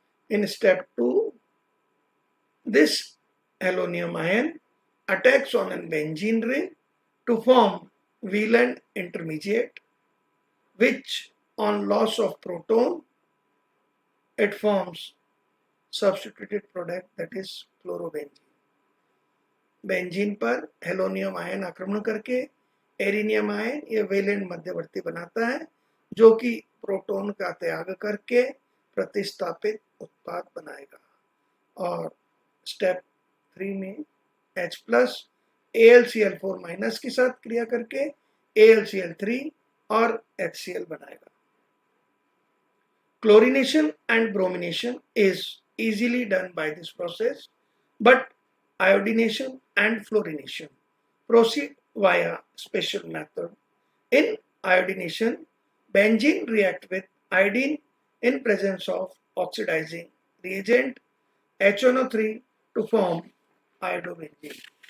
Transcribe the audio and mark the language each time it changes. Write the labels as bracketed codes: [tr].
[en] In step 2, this halonium ion attacks on a benzene ring to form valent intermediate, which on loss of proton it forms substituted product, that is chlorobenzene. [hi] Benzene पर हेलोनियम ion आक्रमण करके एरिनियम ion या valent मध्यवर्ती बनाता है जो कि proton का त्याग करके प्रतिस्थापित उत्पाद बनाएगा. और स्टेप 3 में H प्लस AlCl4 माइनस के साथ क्रिया करके AlCl3 और HCl बनाएगा. [en] Chlorination and bromination is easily done by this process, but iodination and fluorination proceed via special method. In iodination, benzene react with iodine in presence of oxidizing reagent HNO3 to form iodobenzene.